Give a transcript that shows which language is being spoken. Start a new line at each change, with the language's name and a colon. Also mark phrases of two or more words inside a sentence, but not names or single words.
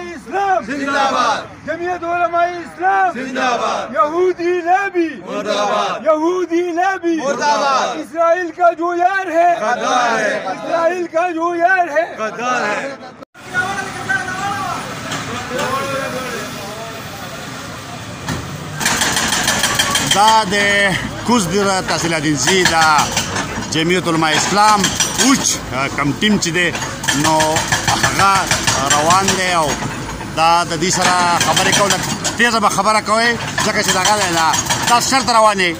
Urdu: اسلام زندہ باد جمعیت علماء اسلام زندہ باد یہودی نبی مردہ باد یہودی نبی مردہ باد اسرائیل کا جو یار ہے غدار ہے اسرائیل کا جو یار ہے غدار ہے
Pashto: دا د کوزدر تحصیل ادینزي د جمعیت علماء اسلام اوچ کم ټیم چې دی نو هغه روان دی او دا د دې سره خبرې کوله تیزه به خبره کوئ ځکه چې دغه دی تاسو چېرته روان یې